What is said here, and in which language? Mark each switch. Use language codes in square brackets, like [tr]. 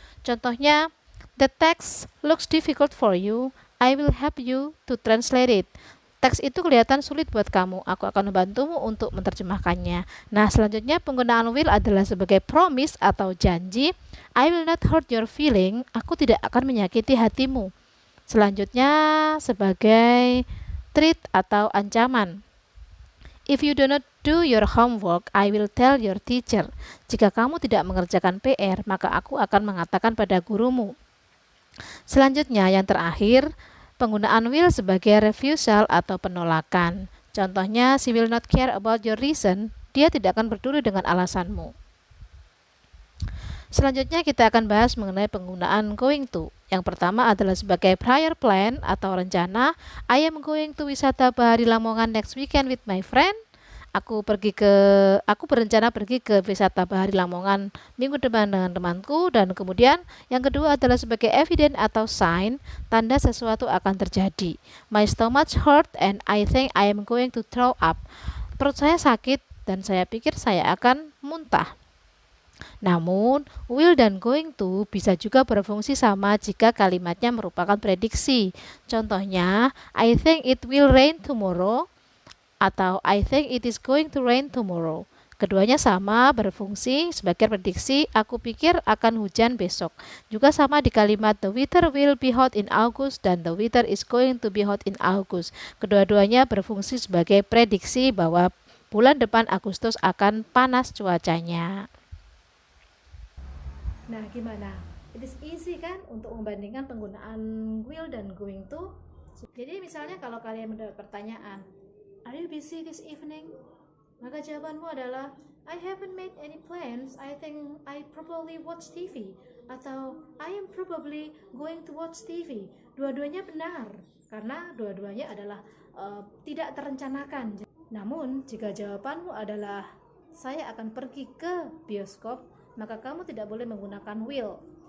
[id] Contohnya, [en] the text looks difficult for you, I will help you to translate it. [id] Teks itu kelihatan sulit buat kamu, aku akan membantumu untuk menerjemahkannya. Nah, selanjutnya penggunaan will adalah sebagai promise atau janji. [en] I will not hurt your feeling, [id] aku tidak akan menyakiti hatimu. Selanjutnya sebagai threat atau ancaman. [en] If you do not do your homework, I will tell your teacher. [id] Jika kamu tidak mengerjakan PR, maka aku akan mengatakan pada gurumu. Selanjutnya yang terakhir, penggunaan will sebagai refusal atau penolakan. Contohnya, [en] she will not care about your reason. [id] Dia tidak akan peduli dengan alasanmu. Selanjutnya kita akan bahas mengenai penggunaan going to. Yang pertama adalah sebagai prior plan atau rencana. [en] I am going to wisata Bahari Lamongan next weekend with my friend. [id] Aku berencana pergi ke wisata Bahari Lamongan minggu depan dengan temanku. Dan kemudian yang kedua adalah sebagai evidence atau sign, tanda sesuatu akan terjadi. [en] My stomach hurt and I think I am going to throw up. [id] Perut saya sakit dan saya pikir saya akan muntah. Namun, will dan going to bisa juga berfungsi sama jika kalimatnya merupakan prediksi. Contohnya, [en] I think it will rain tomorrow [id] atau [en] I think it is going to rain tomorrow. [id] Keduanya sama berfungsi sebagai prediksi, aku pikir akan hujan besok. Juga sama di kalimat [en] the weather will be hot in August [id] dan [en] the weather is going to be hot in August. [id] Kedua-duanya berfungsi sebagai prediksi bahwa bulan depan Agustus akan panas cuacanya. Nah, gimana? [en] It is easy [id] kan untuk membandingkan penggunaan will dan going to. Jadi misalnya kalau kalian mendapat pertanyaan, [en] are you busy this evening? [id] Maka jawabanmu adalah [en] I haven't made any plans, I think I probably watch TV. [id] Atau [en] I am probably going to watch TV. [id] Dua-duanya benar, karena dua-duanya adalah tidak terencanakan. Namun, jika jawabanmu adalah saya akan pergi ke bioskop, maka kamu tidak boleh menggunakan will.